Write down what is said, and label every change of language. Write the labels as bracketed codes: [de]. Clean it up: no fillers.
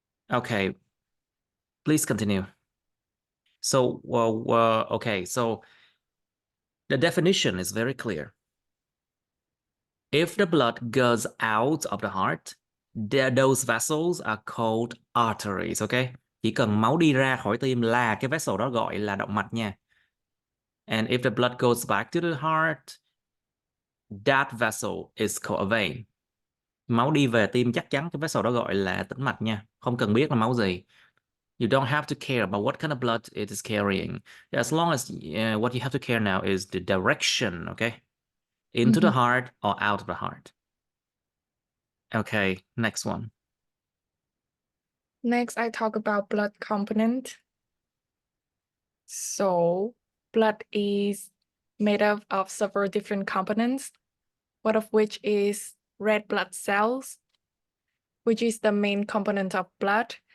[en] Okay, please continue. So, okay, so the definition is very clear. If the blood goes out of the heart, those vessels are called arteries, okay? [vi] Chỉ cần máu đi ra khỏi tim là cái vessel đó gọi là động mạch nha. [en] And if the blood goes back to the heart, that vessel is called a vein. [vi] Máu đi về tim chắc chắn cái vessel đó gọi là tĩnh mạch nha. Không cần biết là máu gì. [en] You don't have to care about what kind of blood it is carrying. As long as what you have to care now is the direction, okay? Into the heart or out of the heart. Okay, next one. Next, I talk about blood component. So, blood is made up of several different components, one of which is red blood cells, which is the main component of blood.